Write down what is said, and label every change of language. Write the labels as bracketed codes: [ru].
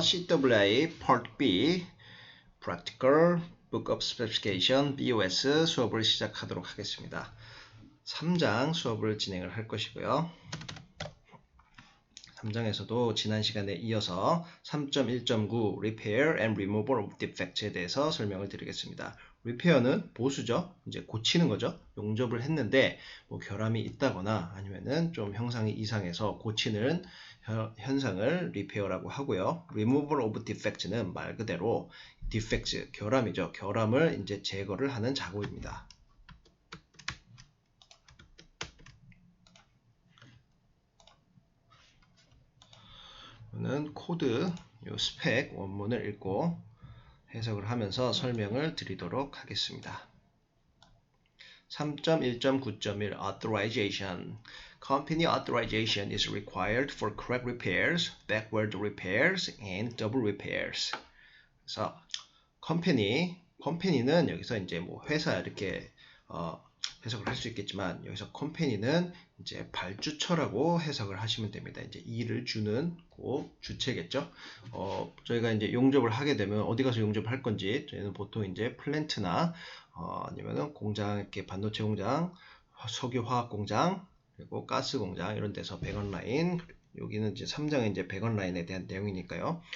[ko] CWI Part B Practical Book of Specification BOS 수업을 시작하도록 하겠습니다. 3장 수업을 진행을 할 것이고요. 3장에서도 지난 시간에 이어서 3.1.9 [en] Repair and Removal of Defects [ko] 에 대해서 설명을 드리겠습니다. Repair는 보수죠. 이제 고치는 거죠. 용접을 했는데 뭐 결함이 있다거나 아니면은 좀 형상이 이상해서 고치는 현상을 Repair라고 하고요. [en] Removal of Defects [ko] 는 말 그대로 Defects, 결함이죠. 결함을 이제 제거를 하는 작업입니다. 저는 코드, 요 스펙 원문을 읽고 해석을 하면서 설명을 드리도록 하겠습니다. 3.1.9.1 Authorization. [en] Company authorization is required for correct repairs, backward repairs, and double repairs. [ko] 그래서 컴퍼니는 여기서 이제 뭐 회사 이렇게 해석을 할 수 있겠지만 여기서 컴퍼니는 이제 발주처라고 해석을 하시면 됩니다. 이제 일을 주는 그 주체겠죠. 저희가 이제 용접을 하게 되면 어디 가서 용접을 할 건지 저희는 보통 이제 플랜트나 아니면은 공장 이렇게 반도체 공장, 석유 화학 공장, 그리고 가스 공장 이런 데서 배관 라인 여기는 이제 3장에 이제 배관 라인에 대한 내용이니까요.